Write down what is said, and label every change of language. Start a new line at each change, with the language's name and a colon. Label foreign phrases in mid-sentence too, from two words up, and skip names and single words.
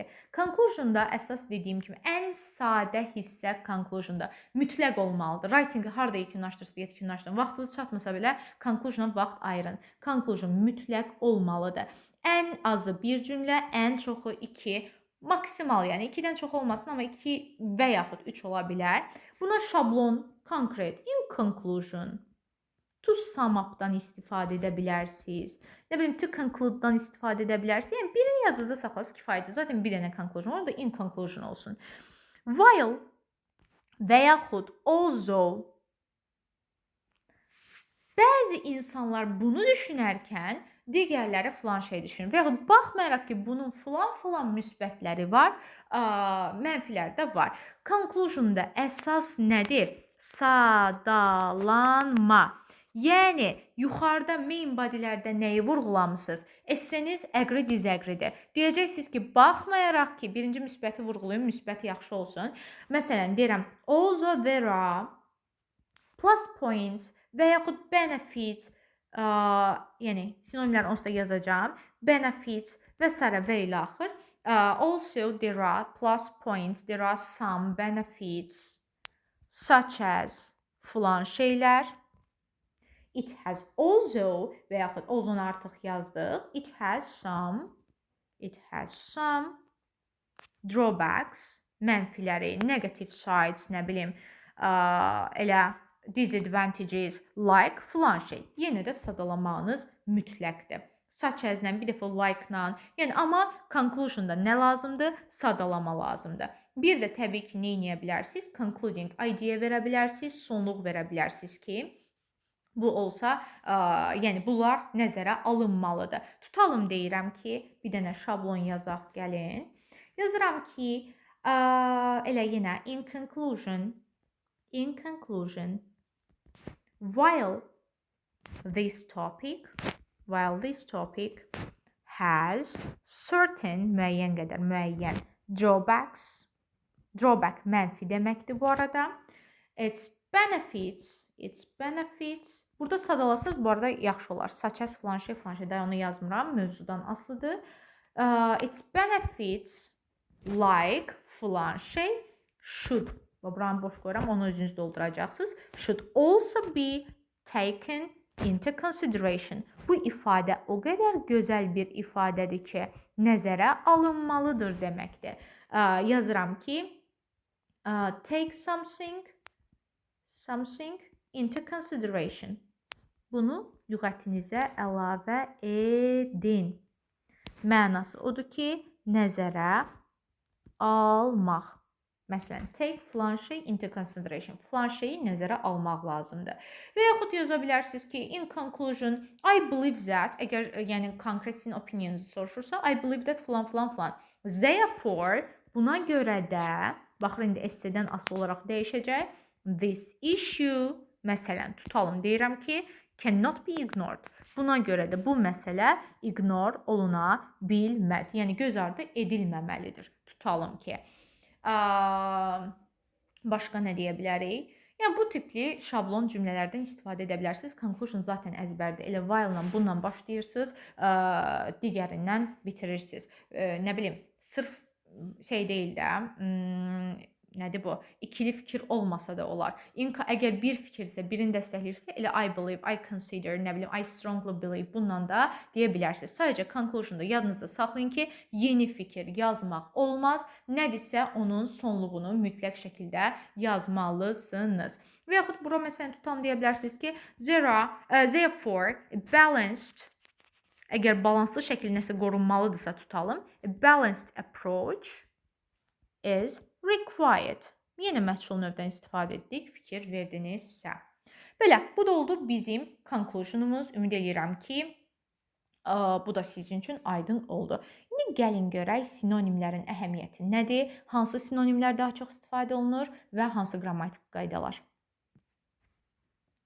Azerbaijani: Conclusionda əsas dediyim kimi ən sadə hissə conclusionda mütləq olmalıdır. Writing-i harda yekunlaşdırırsınız, yekunlaşdırın. Vaxtınız çatmasa belə conclusiona vaxt ayırın. Conclusion mütləq olmalıdır. Ən azı bir cümlə, ən çoxu 2, maksimal, yəni 2-dən çox olmasın, amma 2 və yaxud 3 ola bilər. Buna şablon,
English: concrete, in conclusion, to sum up-dan
Azerbaijani: istifadə edə bilərsiniz. Nə bilim,
English: to conclude-
Azerbaijani: dan istifadə edə bilərsiniz. Yəni, birini yadınızda saxlasınız kifayətdir. Zaten bir dənə conclusion var, o da in conclusion olsun. While və yaxud although. Bəzi insanlar bunu düşünərkən digərləri filan şey düşünür. Və yaxud baxmayaraq ki, bunun filan müsbətləri var, mənfiləri də var. Conclusion-da əsas nədir? Sadalanma. Yəni, yuxarıda
English: main bodylərdə
Azerbaijani: nəyi vurğulamısınız? Esseniz
English: agree, disagree-dir.
Azerbaijani: Deyəcəksiniz ki, baxmayaraq ki, birinci müsbəti vurğulayın, müsbəti yaxşı olsun. Məsələn, deyirəm,
English: also there are plus points
Azerbaijani: və yaxud benefits, yəni sinonimlərin onsuz da yazacağım, benefits və s. və ilə axır.
English: Also there are plus points, there are some benefits, such as
Azerbaijani: filan şeylər.
English: It has also
Azerbaijani: və yaxud also'nu artıq yazdıq.
English: It has some drawbacks, mənfiləri, negative sides,
Azerbaijani: nə bilim, elə disadvantages, like filan şey. Yenə də sadalamağınız mütləqdir.
English: Such as-lə,
Azerbaijani: bir dəfə like-la, yəni amma conclusion-da nə lazımdır? Sadalama lazımdır. Bir də təbii ki, nə edə bilərsiniz?
English: Concluding idea
Azerbaijani: verə bilərsiniz, sonluq verə bilərsiniz ki, bu olsa, yəni bunlar nəzərə alınmalıdır. Tutalım deyirəm ki, bir dənə şablon yazaq, gəlin. Yazıram ki, elə yenə
English: in conclusion, while this topic has certain
Azerbaijani: müəyyən qədər müəyyən
English: drawbacks, drawback
Azerbaijani: mənfi deməkdir bu arada.
English: Its benefits,
Azerbaijani: burada sadalasınız, bu arada yaxşı olar.
English: Such as
Azerbaijani: filan şey, da onu yazmıram, mövzudan asılıdır.
English: Its benefits like
Azerbaijani: filan şey should, buranı boş qoyuram, onu özünüz dolduracaqsınız.
English: Should also be taken into consideration.
Azerbaijani: Bu ifadə o qədər gözəl bir ifadədir ki, nəzərə alınmalıdır deməkdir. Yazıram ki,
English: take something into consideration.
Azerbaijani: Bunu lüğətinizə əlavə edin. Mənası odur ki, nəzərə almaq. Məsələn, take filan şey
English: into consideration.
Azerbaijani: Filan şeyi nəzərə almaq lazımdır. Və yaxud yaza bilərsiniz ki,
English: in conclusion, I believe that,
Azerbaijani: əgər yəni konkret sizin opinionunuzu soruşursa,
English: I believe that filan. Therefore,
Azerbaijani: buna görə də, baxır indi SC-dən asılı olaraq dəyişəcək.
English: This issue,
Azerbaijani: məsələn, tutalım, deyirəm ki,
English: cannot be ignored.
Azerbaijani: Buna görə də bu məsələ ignore oluna bilməz. Yəni, göz ardı edilməməlidir. Tutalım ki, başqa nə deyə bilərik? Yəni, bu tipli şablon cümlələrdən istifadə edə bilərsiniz. Conclusion zaten əzbərdir. Elə while-la bununla başlayırsınız, digərindən bitirirsiniz. Nə bilim, sırf şey deyil də, nədir bu? İkili fikir olmasa da olar. Əgər bir fikirsə, birini dəstəkləyirsə, elə
English: I believe, I consider,
Azerbaijani: nə bilim,
English: I strongly believe,
Azerbaijani: bununla da deyə bilərsiniz. Sadəcə conclusion'da yadınızda saxlayın ki, yeni fikir yazmaq olmaz. Nədirsə, onun sonluğunu mütləq şəkildə yazmalısınız. Və yaxud bura məsələn tutam deyə bilərsiniz ki,
English: therefore, balanced,
Azerbaijani: əgər balanslı şəkil nəsə qorunmalıdırsa tutalım,
English: a balanced approach is required.
Azerbaijani: Yenə məchul növdən istifadə etdik, fikir verdinizsə. Belə, bu da oldu bizim conclusionumuz. Ümid edirəm ki, bu da sizin üçün aydın oldu. İndi gəlin görək sinonimlərin əhəmiyyəti nədir, hansı sinonimlər daha çox istifadə olunur və hansı qrammatik qaydalar.